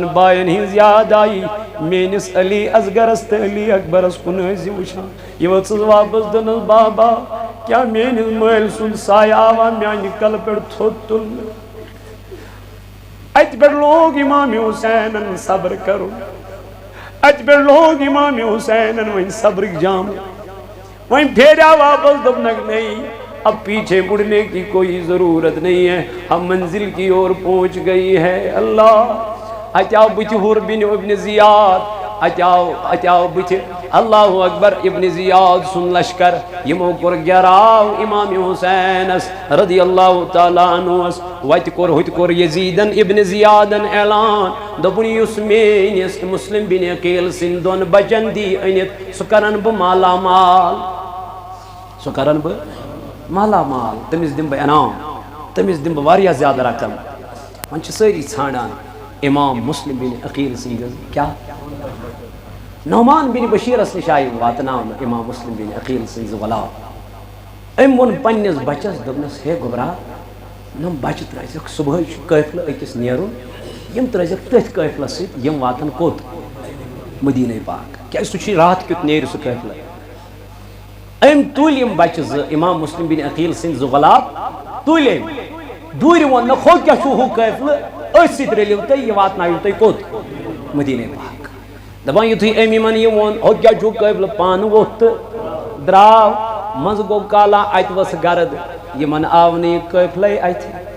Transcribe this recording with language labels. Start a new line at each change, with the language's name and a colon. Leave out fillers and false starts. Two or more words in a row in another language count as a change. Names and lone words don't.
Kashmiri: باین ہٕنٛز یاد آیی میٲنِس علی اصغرس تہٕ علی اکبرس کُن ٲسۍ وٕچھان یہِ ؤژھٕس واپس دپنس بابا کیاہ میٲنِس مٲلۍ سُنٛد سایہِ آوا میانہِ کلہٕ پٮ۪ٹھ تھوٚد تُلنہٕ اتہِ پٮ۪ٹھ لوگ امام حسینن صبر کرُن اتہِ پٮ۪ٹھ لوگ امام حسینن وۄنۍ صبرٕکۍ جام وۄنۍ پھیرا واپس دوٚپنکھ
Urdu: نہیں اب پیچھے مڑنے کی کوئی ضرورت نہیں ہے ہم منزل کی اور پہنچ گئی ہے
Kashmiri: اللہ اتیاو بُتھِ حُر بن ابن زیاد اتیاو بُتھِ
Arabic: اللہ اکبر
Kashmiri: ابن زیاد سُنٛد لشکر یمو کوٚر گیراو امام حسینس رضی اللہ تعالیٰ عنہس وتہِ کوٚر یزیدن ابن زیادن اعلان دوٚپُن یُس میٲنِس مسلم بن عقیل سٕنٛدۍ دۄن بچن دی أنِتھ سُہ کرن بہٕ مالا مال سُہ کرن بہٕ مالا مال تٔمِس دِمہٕ بہٕ انعام تٔمِس دِمہٕ بہٕ واریاہ زیادٕ رقم وۄنۍ چھِ سٲری ژھانڈان امام مسلم بن عقیل سٕنٛدِس کیاہ نعمان بن بشیرس نِش آیہِ واتناونہٕ امام مسلم بن عقیل سٕنٛدۍ زٕ غلام أمۍ ووٚن پننِس بچس دوٚپنس ہے گوبرا نم بچہِ ترٲزِکھ صبحٲے چھُ قٲفلہٕ أکِس نیرُن یِم ترٲزِکھ تٔتھۍ قٲفلس سۭتۍ یِم واتن کوٚت مدیٖنہ پاک کیازِ سُہ چھُ راتھ کیُتھ نیرِ سُہ قٲفلہٕ أمۍ تُلۍ یِم بچہِ زٕ امام مسلم بن عقیل سٕنٛدۍ زٕ غلام تُلۍ أمۍ دوٗرِ ووٚننکھ ہُہ کیاہ چھُ ہُہ قٲفلہٕ أتھۍ سۭتۍ رٔلِو تُہۍ یہِ واتنٲیِو تُہۍ کوٚت مدیٖنہ پاک دپان یُتھُے أمۍ یِمن یہِ ووٚن ہُہ کیاہ چھُ قٲفلہٕ پانہٕ ووٚتھ تہٕ درٛاو منٛزٕ گوٚو کالا اتہِ ؤژھ گرد یِمن آو نہٕ یہِ قٲفلَے اتھِ